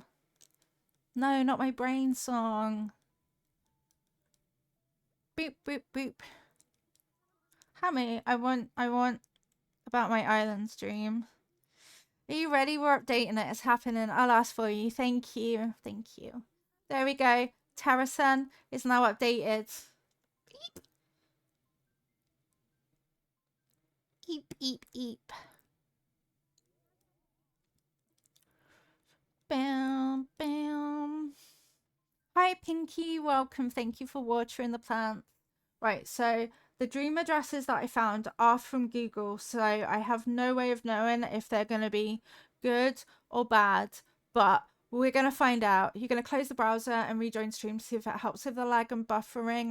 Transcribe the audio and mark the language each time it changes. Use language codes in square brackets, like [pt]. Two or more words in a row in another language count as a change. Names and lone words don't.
[en] No, not my brain song. Boop, boop, boop. Hammy, I want about my island stream. Are you ready? We're updating it. It's happening. I'll ask for you. Thank you. Thank you. There we go. Terrasun is now updated. Beep. Eep, eep, eep. Bam, bam. Hi, Pinky. Welcome. Thank you for watering the plants. Right, so the dream addresses that I found are from Google, so I have no way of knowing if they're going to be good or bad, but we're going to find out. You're going to close the browser and rejoin stream to see if it helps with the lag and buffering.